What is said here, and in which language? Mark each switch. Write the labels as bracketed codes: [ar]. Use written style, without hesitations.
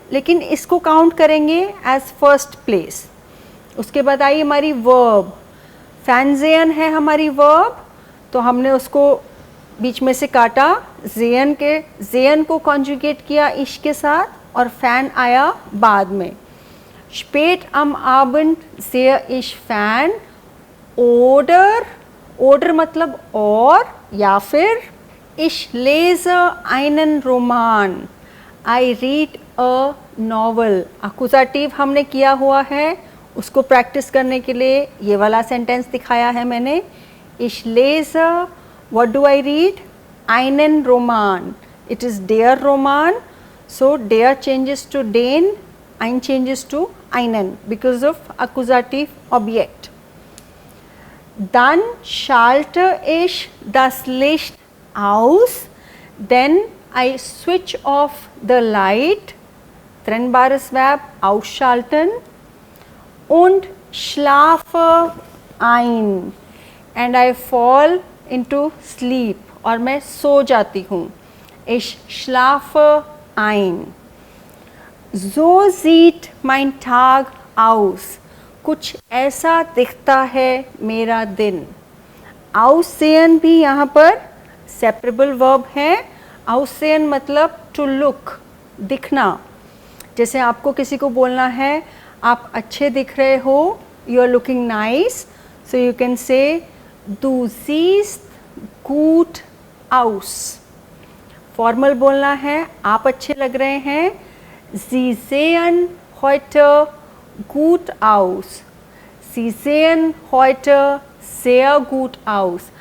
[hi] लेकिन इसको काउंट करेंगे [en] as first place. [hi] उसके बाद आई हमारी verb. Fernsehen है हमारी verb. तो हमने उसको बीच में से काटा. Sehen को conjugate किया ish के साथ और fan आया बाद में. [de] Spät am Abend sehe ich Fern oder [hi] Oder मतलब और या फिर [de] Ich lese einen Roman. [en] I read a novel. [hi] Accusative हमने किया हुआ है, उसको प्रैक्टिस करने के लिए ये वाला सेंटेंस दिखाया है मैंने. [de] Ich lese, [en] what do I read? [de] Einen Roman. [en] It is der Roman. So der changes to den, ein changes to einen because of accusative object. [de] Dann schalte ich das Licht aus. [en] Then I switch off the light. [de] Trennbares Verb ausschalten. Und schlafe ein. [en] And I fall into sleep. [hi] और मैं सो जाती हूँ. [de] Ich schlafe ein. So sieht mein Tag aus. [hi] कुछ ऐसा दिखता है मेरा दिन. Aussehen भी यहाँ पर सेपरेबल वर्ब है. Aussehen मतलब [en] to look, [hi] दिखना. जैसे आपको किसी को बोलना है आप अच्छे दिख रहे हो, [en] you are looking nice, so you can say [de] du siehst gut aus. [hi] Formal बोलना है आप अच्छे लग रहे हैं. [de] Sie sehen heute gut aus. Sie sehen heute sehr gut aus.